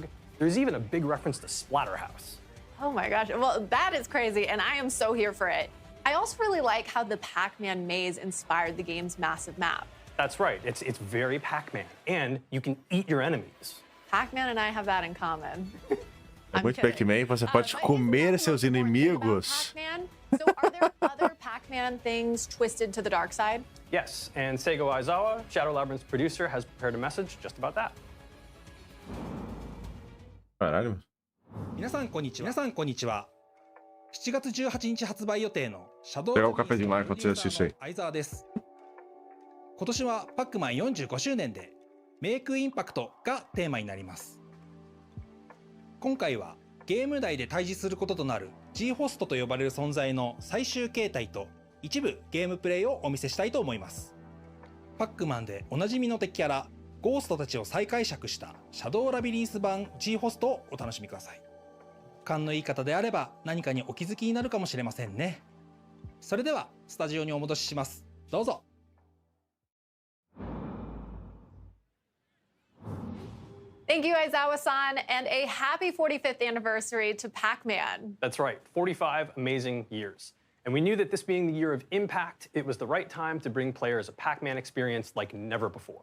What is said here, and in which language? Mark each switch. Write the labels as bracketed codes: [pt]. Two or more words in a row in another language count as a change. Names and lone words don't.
[en] There's even a big reference to Splatterhouse. Oh my gosh, well, that is crazy, and I am so here for it. I also really like how the Pac-Man maze inspired the game's massive map. That's right, it's very Pac-Man, and you can eat your enemies. Pac-Man and I have that in common. [pt] É muito Pac-Man, você pode comer seus inimigos. [en] Pac-Man? So are there other Pac-Man things twisted to the dark side? Yes, and Seigo Aizawa, Shadow Labyrinth's producer, has prepared a message just about that. Caralho. [ja] 皆さんこんにちは。7月18日発売予定のシャドウ [pt] Pegar o cafezinho lá enquanto você assiste aí. [ja] 相沢です。今年はパックマン45周年でメイクインパクトがテーマになります。今回はゲーム内で対峙することとなる G ホストと呼ばれる存在の最終形態と一部ゲームプレイをお見せしたいと思います。パックマンでおなじみの敵キャラゴーストたちを再解釈したシャドウラビリンス版 G ホストをお楽しみください。勘のいい方であれば何かにお気づきになるかもしれませんね。それではスタジオにお戻しします。どうぞ。 [en] Thank you, Aizawa-san, and a happy 45th anniversary to Pac-Man. That's right, 45 amazing years. And we knew that this being the year of impact, it was the right time to bring players a Pac-Man experience like never before.